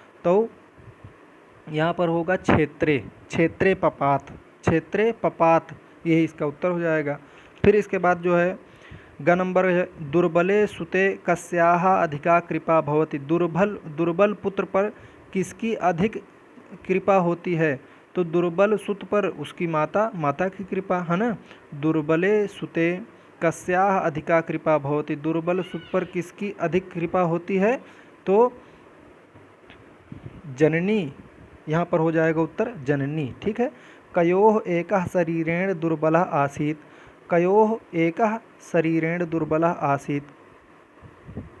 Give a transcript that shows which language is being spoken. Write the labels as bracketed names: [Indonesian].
[Hindi] तो यहाँ पर होगा क्षेत्रे, क्षेत्रे पपात, क्षेत्रे पपात, यही इसका उत्तर हो जाएगा। फिर इसके बाद जो है ग नंबर है, [Sanskrit] दुर्बले सुते कस्याः अधिका कृपा भवति। [Hindi] दुर्बल पुत्र पर किसकी अधिक कृपा होती है? तो दुर्बल सुत पर उसकी माता की कृपा है ना। [Sanskrit] दुर्बले सुते कस्याः अधिका कृपा भवति। [Hindi] दुर्बल सुत पर किसकी अधिक कृपा होती है? तो जननी, यहाँ पर हो जाएगा उत्तर जननी। ठीक है। [Sanskrit] कयोः एकः शरीरेण दुर्बलः आसीत्। कयोः एकः शरीरेण दुर्बलः आसीत्।